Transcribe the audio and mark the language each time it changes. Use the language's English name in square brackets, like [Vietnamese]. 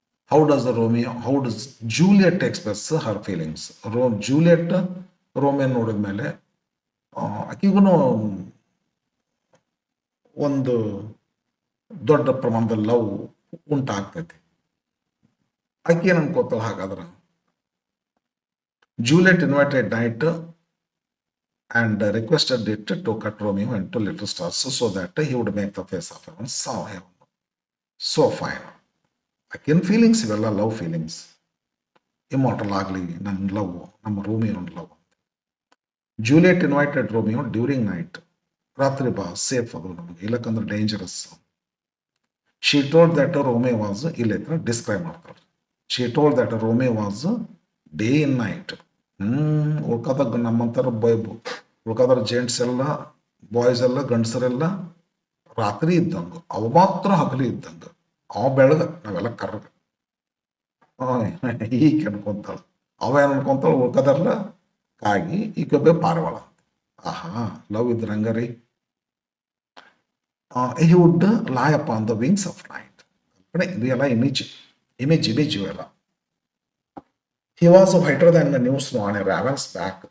[English] How does Juliet express her feelings. [Kannada] Juliet ರೋಮಿಯನ್ ನೋಡಿದ ಮೇಲೆ ಆಕಿಗೂ ಒಂದು ದೊಡ್ಡ ಪ್ರಮಾಣದ ಲವ್ ಉಂಟಾಗ್ತೈತಿ. ಆಕೆ ಏನು ಅನ್ಕೋತಾಳ ಹಾಗಾದ್ರೆ, [English] Juliet invited night and requested it to cut Romeo into little stars so that he would make the face of heaven so fine. Again feelings [Kannada] ಇವೆಲ್ಲ love feelings. Immortal ಆಗಲಿ ನನ್ನ ಲವ್, ನಮ್ಮ Romeo love. [English] Juliet invited Romeo during night. [Kannada] ರಾತ್ರಿ ಬಾ, safe ಅದು ನಮಗೆ, ಇಲ್ಲಕ್ಕಂದ್ರೆ dangerous. [English] she told that Romeo was, [Kannada] ಇಲ್ಲಿ describe ಮಾಡ್ತಾರೆ. [English] She told that Romeo was day in night. [Kannada] ಉಳ್ಕದಾಗ ನಮ್ಮಂತರ ಉಳ್ಕದ್ರ gents ಎಲ್ಲ, ಬಾಯ್ಸ್ ಎಲ್ಲ, ಗಂಡಸರೆಲ್ಲ ರಾತ್ರಿ ಇದ್ದಂಗ, ಅವ ಮಾತ್ರ ಹಗಲಿ ಇದ್ದಂಗ. ಅವ ಬೆಳಗ, ನಾವೆಲ್ಲ ಕರ್ಗ. ಈಗ ಅನ್ಕೊಂತಾಳ, ಅವ ಏನ್ ಅನ್ಕೊಂತಾಳ, ಉಳ್ಕದರ್ಲ ಕಾಗಿ ಈಗ ಪಾರವಾಳ. ಆಹಾ, ಲವ್ ಇದ್ರ ಹಂಗಾರಿ. [English] he would lie upon the wings of night. [Kannada] ಇದು ಎಲ್ಲ ಇಮೇಜ್ ಇವೆಲ್ಲ. [English] He was whiter than the new snow on a raven's back.